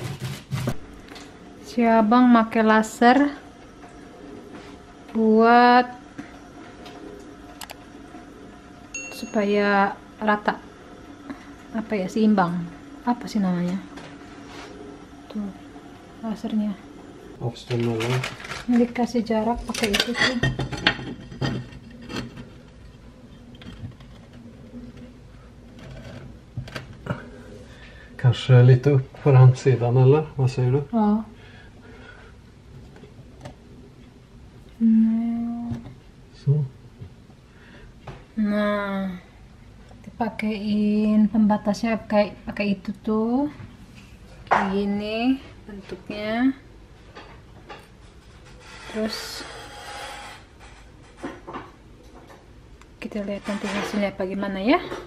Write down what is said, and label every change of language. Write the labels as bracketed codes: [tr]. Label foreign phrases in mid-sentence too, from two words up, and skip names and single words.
[id] Si abang pakai laser buat supaya rata, apa ya, seimbang, apa sih namanya tuh lasernya. Ini dikasih jarak pakai itu tuh. [sv] Kanske lite upp på den sidan, eller vad säger du? Ja. Så. [id] Nah, dipakein pembatasnya pakai itu tuh, kayak gini bentuknya. Terus kita lihat nanti hasilnya bagaimana ya.